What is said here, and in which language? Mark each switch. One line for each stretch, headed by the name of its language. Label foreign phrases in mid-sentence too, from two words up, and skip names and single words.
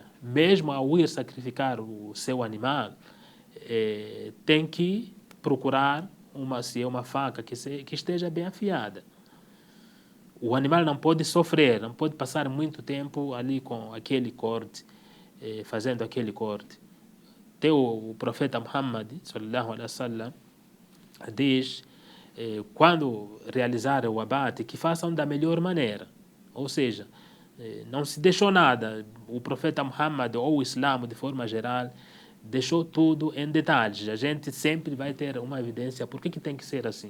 Portuguese: Mesmo ao ir sacrificar o seu animal, tem que procurar se é uma faca que esteja bem afiada. O animal não pode sofrer, não pode passar muito tempo ali com aquele corte, fazendo aquele corte. Até o profeta Muhammad,
Arabic: صلى الله عليه وسلم,
Portuguese: diz quando realizar o abate, que façam da melhor maneira. Ou seja, não se deixou nada. O profeta Muhammad, ou o Islã, de forma geral, deixou tudo em detalhes. A gente sempre vai ter uma evidência. Por que tem que ser assim?